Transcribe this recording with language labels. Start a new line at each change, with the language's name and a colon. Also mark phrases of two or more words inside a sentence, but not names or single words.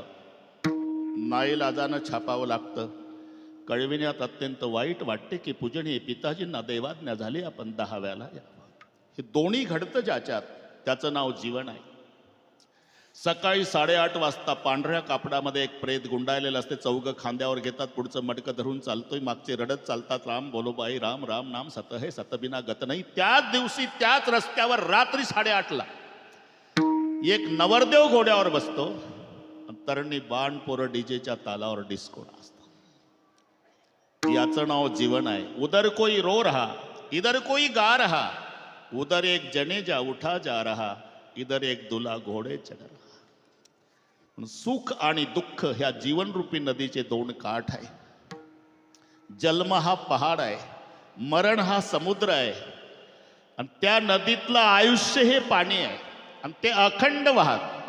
Marathi: नाईलाजानं छापावं लागतं. कळविण्यात अत्यंत वाईट वाटते की पूजनीय पिताजींना देवाज्ञा झाली, आपण 10व्याला यावं. हे दोन्ही घडतं ज्याच्यात त्याचं नाव जीवन आहे. सकाळी 8:30 वाजता पांढऱ्या कापडामध्ये एक प्रेत गुंडाळलेलं असते. चौघं खांद्यावर घेतात, पुढचं मटकं धरून चालतोय, मागचे रडत चालतात,
Hindi: राम बोलो बाई राम, राम नाम सत है
Marathi: सतबिना गत नाही. त्याच दिवशी त्याच रस्त्यावर रात्री 8:30ला एक नवरदेव घोड्यावर बसतो, तरणी बाण पोरं डीजेच्या तालावर डिस्को नाचतात. याचं नाव जीवन आहे.
Hindi: उधर कोई रो रहा, इधर कोई गा रहा, उधर एक जनेजा उठा जा रहा, इधर एक दुला घोडे चढ रहा.
Marathi: सुख आणि दुःख ह्या जीवनरूपी नदीचे दोन काठ आहे. जन्म हा पहाड आहे, मरण हा समुद्र आहे, आणि त्या नदीतलं आयुष्य हे पाणी आहे, आणि ते अखंड वाहत.